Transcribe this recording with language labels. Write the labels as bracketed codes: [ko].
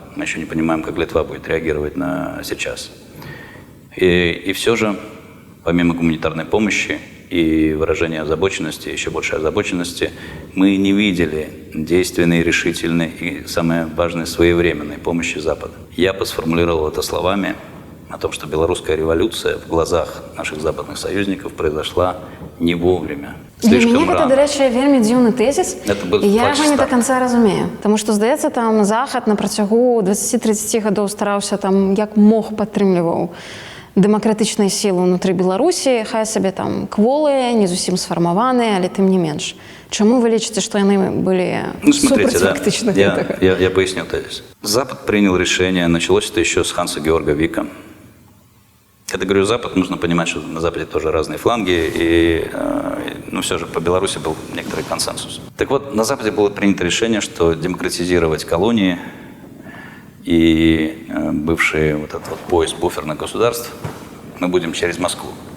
[ru] Мы еще не понимаем, как Литва будет реагировать на сейчас. И все же, помимо гуманитарной помощи и выражения озабоченности, еще большей озабоченности, мы не видели действенной, решительной и, самое важное, своевременной помощи Запада. Я бы сформулировал это словами о том, что белорусская революция в глазах наших западных союзников произошла не вовремя. [be] Для мяне гэта, дарэчы, вельмі дзіўны тэзіс, і я яго не [ru] до конца [be] разумею. Таму што, здаецца, там Захад на працягу 20-30 гадоў стараўся там як мог падтрымліваў дэмакратычныя сілы ўнутры Беларусі, хай сабе там кволыя, не зусім сфармаваныя, але тым не менш. Чаму вы лічыце, што яны былі супраць фактычна гэтага? [ru] Я поясню тезис. Запад принял решение, началось это еще с Ханса Георга Вика. Когда говорю Запад, нужно понимать, что на Западе тоже разные фланги, и все же по Беларуси был некоторый консенсус. Так вот, на Западе было принято решение, что демократизировать колонии и бывший вот этот вот пояс буферных государств мы будем через Москву.